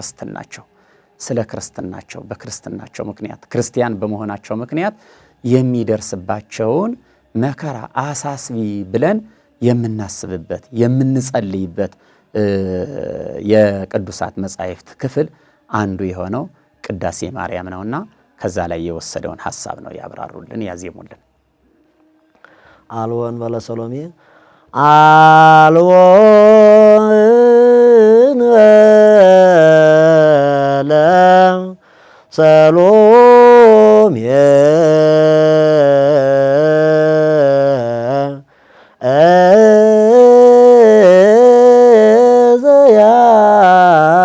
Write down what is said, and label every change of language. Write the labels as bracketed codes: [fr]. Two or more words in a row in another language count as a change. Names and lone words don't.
[am] ክርስትናቸው በክርስትናቸው ምክንያት ክርስቲያን በመሆናቸው ምክንያት የሚደርስባቸውን መከራ አሳስቢ ብለን የምናስብበት የምንጸልይበት የቅዱሳት መጻሕፍት ክፍል አንዱ የሆነው ቅዳሴ ማርያም ነውና ከዛ ላይ የወሰደውን ሐሳብ ነው ያብራሩልን ያዜሙልን። [gez] አልወን በለ ሰሎሜ አልወን በለ ሰሎሜ ዘያስተጋባ